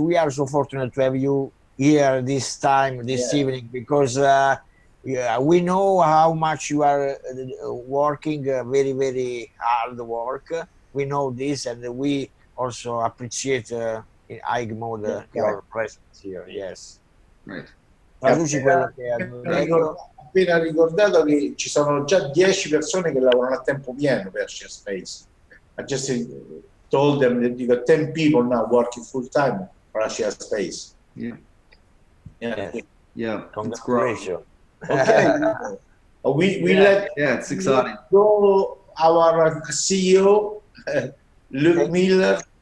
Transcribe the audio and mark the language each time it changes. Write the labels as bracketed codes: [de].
[en] We are so fortunate to have you here this time, this evening, because yeah, we know how much you are working, very, very hard work. We know this, and we also appreciate in high mode your presence here. Yes. Right. [it] Traduci quello che hanno detto. Appena ricordato che ci sono già 10 persone che lavorano a tempo pieno per Share Space. [en] I just told them that you got 10 people now working full time for Share Space. Yeah. Yeah. Yeah. Congratulations. Okay. we let it's exciting. go our CEO, Millard.